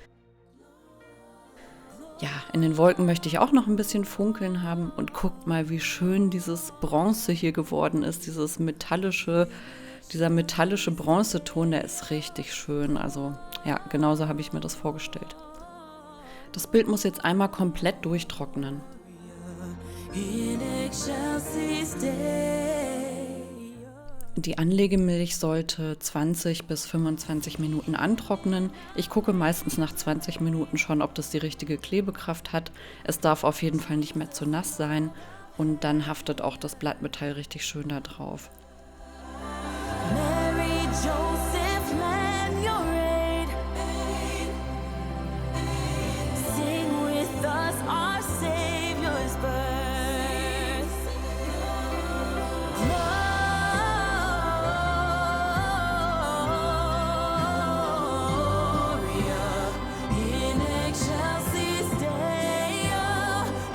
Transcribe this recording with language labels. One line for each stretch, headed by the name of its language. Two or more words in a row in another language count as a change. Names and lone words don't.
German: Ja, in den Wolken möchte ich auch noch ein bisschen Funkeln haben und guckt mal, wie schön dieses Bronze hier geworden ist, dieser metallische Bronzeton, der ist richtig schön. Also ja, genauso habe ich mir das vorgestellt. Das Bild muss jetzt einmal komplett durchtrocknen.
Latin: In excelsis Deo.
German: Die Anlegemilch sollte 20 bis 25 Minuten antrocknen. Ich gucke meistens nach 20 Minuten schon, ob das die richtige Klebekraft hat. Es darf auf jeden Fall nicht mehr zu nass sein und dann haftet auch das Blattmetall richtig schön da drauf.
English: Mary, Joseph, lend your aid. Sing with us our Savior's birth.
Latin: Gloria in excelsis Deo.